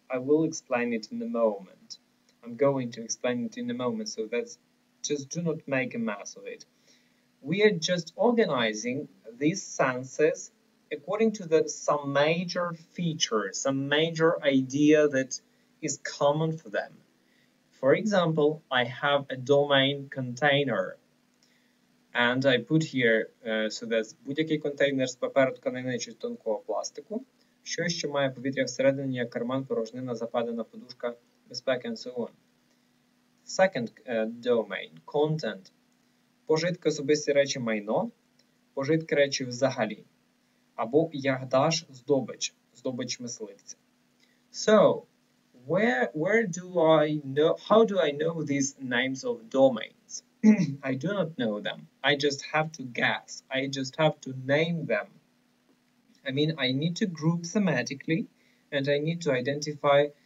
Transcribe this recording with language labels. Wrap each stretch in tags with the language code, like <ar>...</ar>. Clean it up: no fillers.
<en>I will explain it in a moment. I'm going to explain it in a moment, so that's just do not make a mess of it. We are just organizing these senses according to some major feature, some major idea that is common for them. For example, I have a domain container. And I put here, so that's</en> <uk>будь-який контейнер з паперу, тканини чи тонкого пластику, що має повітря всередині, як карман, порожнина, западина, подушка, безпеки,</uk> <en>and so on. Second domain, content.</en> <uk>Пожитки, особисті речі, майно, пожитки речі взагалі. Або ягдаш, здобич, здобич мисливця.</uk> <en>So, where do I know, how do I know these names of domains? I do not know them. I just have to guess. I just have to name them. I mean, I need to group thematically, and I need to identify</en>